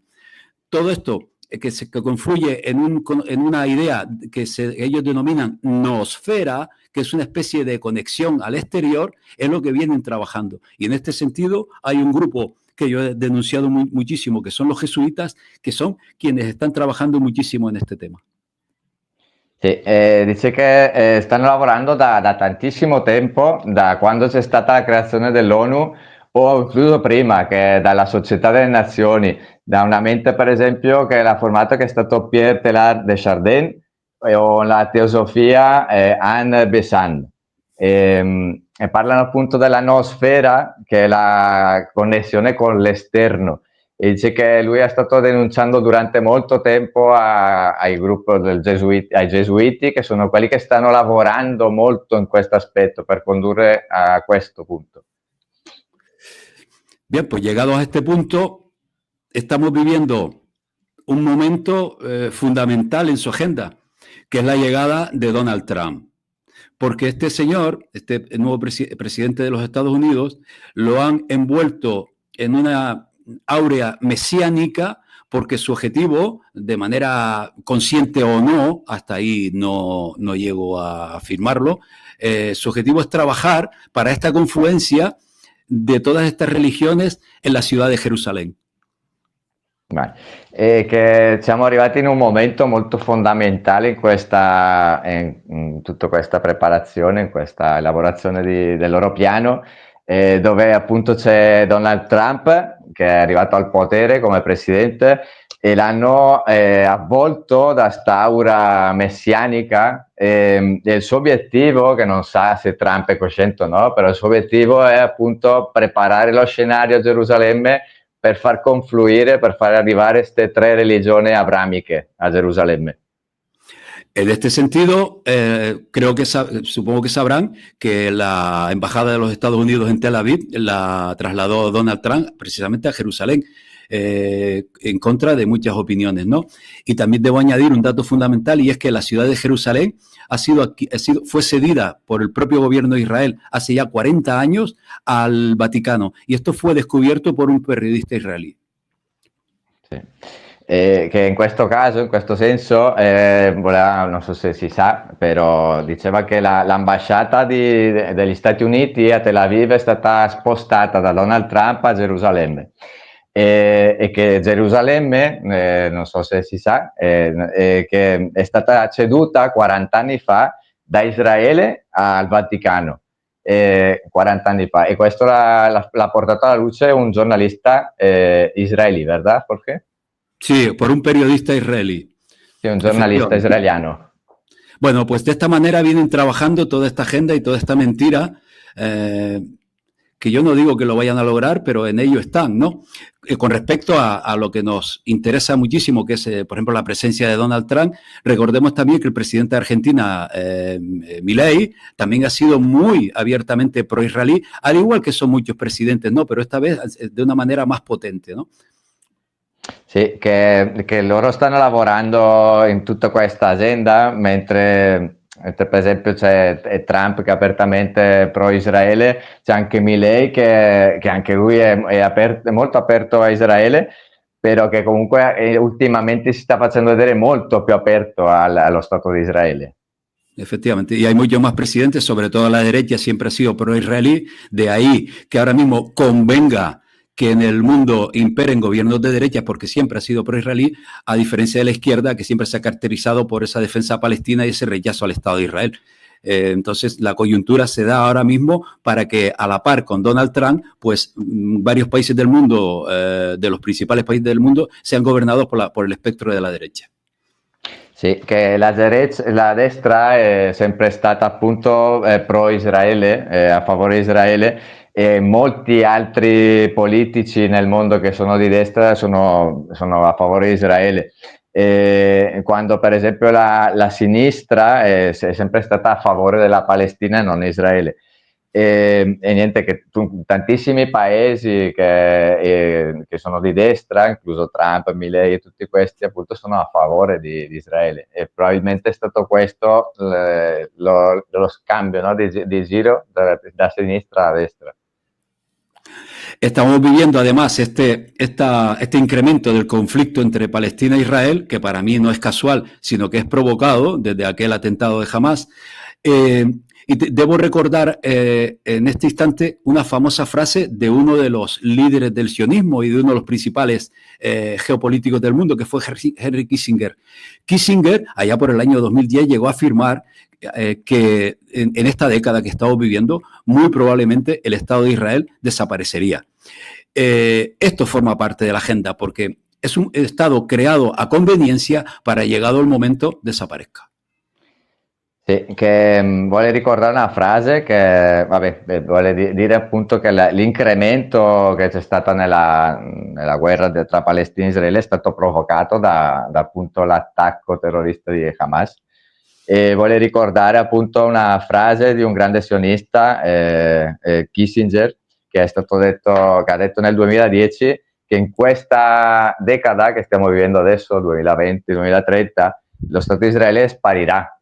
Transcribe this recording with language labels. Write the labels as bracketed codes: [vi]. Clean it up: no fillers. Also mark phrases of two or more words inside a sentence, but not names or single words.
[es] Todo esto que confluye en una idea que ellos denominan noosfera, que es una especie de conexión al exterior, es lo que vienen trabajando. Y en este sentido hay un grupo que yo he denunciado muchísimo, que son los jesuitas, que son quienes están trabajando muchísimo en este tema. [it] Sì, dice che stanno lavorando da tantissimo tempo, da quando c'è stata la creazione dell'ONU o incluso prima, che dalla Società delle Nazioni, da una mente per esempio che l'ha formato, che è stato Pierre Teilhard de Chardin, o la teosofia Anne Besant. E parlano appunto della noosfera, che è la connessione con l'esterno. E dice che lui è stato denunciando durante molto tempo ai gruppi ai gesuiti, che sono quelli che stanno lavorando molto in questo aspetto per condurre a questo punto. [es] Bien, pues llegados a este punto, estamos viviendo un momento fundamental en su agenda, que es la llegada de Donald Trump. Porque este señor, este nuevo presidente de los Estados Unidos, lo han envuelto en una áurea mesiánica, porque su objetivo, de manera consciente o no, hasta ahí no llego a afirmarlo, su objetivo es trabajar para esta confluencia de todas estas religiones en la ciudad de Jerusalén. [it] Che siamo arrivati in un momento molto fondamentale in tutta questa preparazione, in questa elaborazione del loro piano, dove appunto c'è Donald Trump che è arrivato al potere come presidente e l'hanno avvolto da st'aura messianica, e il suo obiettivo, che non sa se Trump è cosciente o no, però il suo obiettivo è appunto preparare lo scenario a Gerusalemme per far confluire, per far arrivare queste tre religioni abramiche a Gerusalemme. [es] En este sentido, supongo que sabrán que la Embajada de los Estados Unidos en Tel Aviv la trasladó Donald Trump precisamente a Jerusalén, en contra de muchas opiniones, ¿no? Y también debo añadir un dato fundamental, y es que la ciudad de Jerusalén fue cedida por el propio gobierno de Israel hace ya 40 años al Vaticano, y esto fue descubierto por un periodista israelí. [it] Sì. Che in questo caso, in questo senso, non so se si sa, però diceva che l'ambasciata degli Stati Uniti a Tel Aviv è stata spostata da Donald Trump a Gerusalemme, e che Gerusalemme, non so se si sa, che è stata ceduta 40 anni fa da Israele al Vaticano. 40 anni fa, e questo l'ha portato alla luce un giornalista [es] israelí, ¿verdad, Jorge? Sí, por un periodista israelí. Sí, [it] un giornalista israeliano. [es] Bueno, pues de esta manera vienen trabajando toda esta agenda y toda esta mentira, que yo no digo que lo vayan a lograr, pero en ello están, ¿no? Con respecto a lo que nos interesa muchísimo, que es, por ejemplo, la presencia de Donald Trump, recordemos también que el presidente de Argentina, Milei, también ha sido muy abiertamente pro-israelí, al igual que son muchos presidentes, ¿no? Pero esta vez de una manera más potente, ¿no? [it] Sì, che loro stanno lavorando in tutta questa agenda, mentre per esempio c'è Trump che è apertamente pro-Israele, c'è anche Milei che anche lui è molto aperto a Israele, però che comunque ultimamente si sta facendo vedere molto più aperto allo Stato di Israele. [es] Efectivamente, y hay muchos más presidentes, sobre todo la derecha siempre ha sido pro-israelí, de ahí que ahora mismo convenga que en el mundo imperen gobiernos de derecha, porque siempre ha sido pro-israelí, a diferencia de la izquierda, que siempre se ha caracterizado por esa defensa palestina y ese rechazo al Estado de Israel. Entonces, la coyuntura se da ahora mismo para que, a la par con Donald Trump, pues varios países del mundo, de los principales países del mundo, sean gobernados por el espectro de la derecha. [it] Sì, che la destra è sempre stata appunto pro-Israele, a favore di Israele, e molti altri politici nel mondo che sono di destra sono a favore di Israele. E quando per esempio la sinistra è sempre stata a favore della Palestina e non Israele. E niente, che tantissimi paesi che sono di destra, incluso Trump, Milei e tutti questi, appunto sono a favore di Israele. E probabilmente è stato questo lo scambio, no, di giro da sinistra a destra. [es] Estamos viviendo además este incremento del conflicto entre Palestina e Israel, que para mí no es casual, sino que es provocado desde aquel atentado de Hamas. Y debo recordar en este instante una famosa frase de uno de los líderes del sionismo y de uno de los principales geopolíticos del mundo, que fue Henry Kissinger. Kissinger, allá por el año 2010, llegó a afirmar que en esta década que estamos viviendo, muy probablemente el Estado de Israel desaparecería. Esto forma parte de la agenda porque es un Estado creado a conveniencia para, llegado el momento, desaparezca. [it] Sì, che vuole ricordare una frase che, vabbè, vuole dire appunto che l'incremento che c'è stato nella guerra tra Palestina e Israele è stato provocato da appunto l'attacco terrorista di Hamas, e vuole ricordare appunto una frase di un grande sionista, Kissinger, che ha detto nel 2010 che in questa decada che stiamo vivendo adesso, 2020-2030, lo Stato di Israele sparirà.